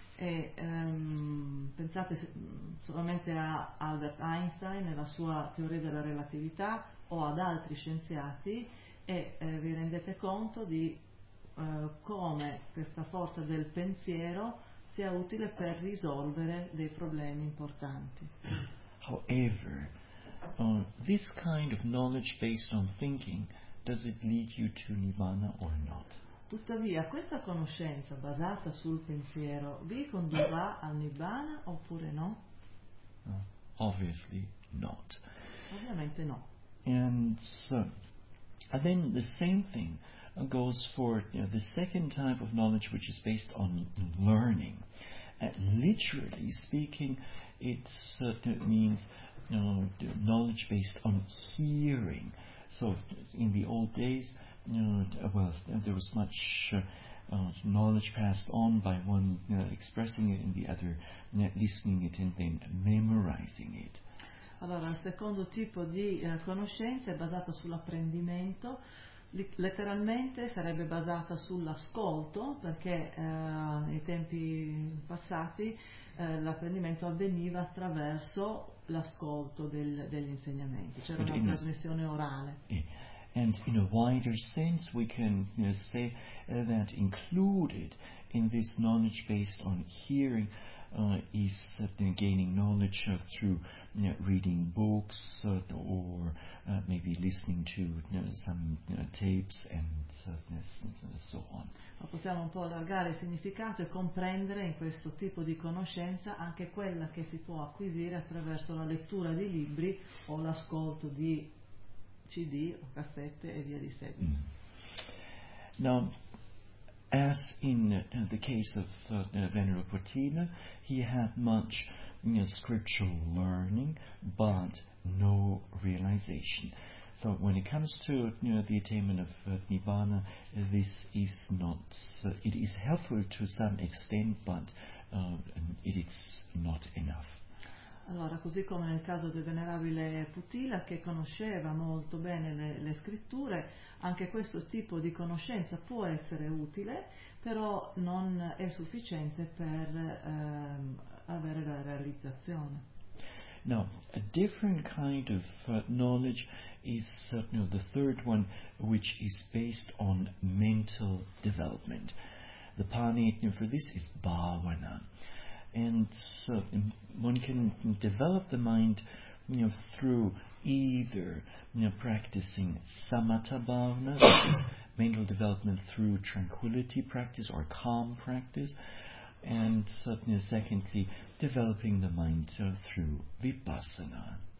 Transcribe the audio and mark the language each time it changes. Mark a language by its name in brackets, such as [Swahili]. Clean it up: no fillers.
[Italian] E, pensate solamente a Albert Einstein e la sua teoria della relatività o ad altri scienziati e vi rendete conto di come questa forza del pensiero sia utile per risolvere dei problemi importanti. [English] However, this kind of knowledge based on thinking, does it lead you to nirvana or not? [Italian] Tuttavia, questa conoscenza basata sul pensiero vi condurrà al nirvana oppure no? [English] Obviously not. [Italian] Ovviamente no. [English] And then the same thing goes for the second type of knowledge, which is based on learning. Literally speaking, it means knowledge based on hearing. So in the old days, there was much knowledge passed on by one expressing it and the other listening it and then memorizing it. [Italian] Allora, il secondo tipo di conoscenza è basata sull'apprendimento, letteralmente sarebbe basata sull'ascolto, perché nei tempi passati l'apprendimento avveniva attraverso l'ascolto degli insegnamenti, c'era una trasmissione orale. [English] And in a wider sense we can say that included in this knowledge based on hearing is gaining knowledge through reading books or maybe listening to some tapes and so on. [Italian] Ma possiamo un po' allargare il significato e comprendere in questo tipo di conoscenza anche quella che si può acquisire attraverso la lettura di libri o l'ascolto di CD o cassette e via di seguito. [English] Now, as in the case of Venerable Potina, he had much scriptural learning, but no realization. So when it comes to the attainment of Nibbana, this is not, it is helpful to some extent, but it is not enough. [Italian] Allora, così come nel caso del venerabile Putila, che conosceva molto bene le scritture, anche questo tipo di conoscenza può essere utile, però non è sufficiente per avere la realizzazione. [English] Now, a different kind of knowledge is the third one, which is based on mental development. The Pali for this is Bhavana. And so one can develop the mind through either practicing samatha bhavana, mental development through tranquility practice or calm practice, and secondly developing the mind through vipassana.